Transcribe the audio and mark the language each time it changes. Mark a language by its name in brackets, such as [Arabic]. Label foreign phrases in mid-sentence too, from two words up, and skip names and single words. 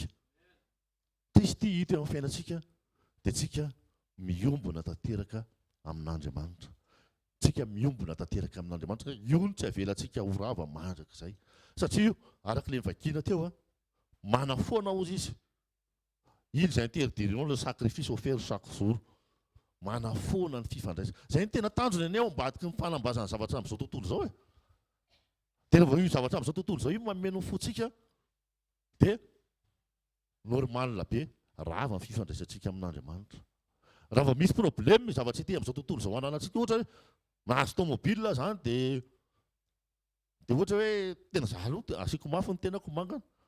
[Malagasy] Kristy hita eo amin'ny fiainantsika dia tsika miombona tanteraka amin'Andriamanitra. Tsika miombona tanteraka amin'Andriamanitra. Io no tsy avelantsika ho rava mandrakizay. Satria araka ilay nivakiana teo, manafoana ozy izy. [French] Ils interdiront le sacrifice offert chaque jour. [Malagasy] Manafoana ny fifandraisana. Zay ny tena tanjony any ao ambadiky ny fanambazana zavatra amin'izao tontolo izao e. Tena vao io zavatra amin'izao tontolo izao io mameno fotsika dia normal be rava ny fifandraisantsika amin'Andriamanitra. Raha vao misy problème zavatra ity amin'izao tontolo izao ananantsika ohatra hoe nahazo tomobile zany dia ohatra hoe tena za aloha asiako mafy ny tenako mangana.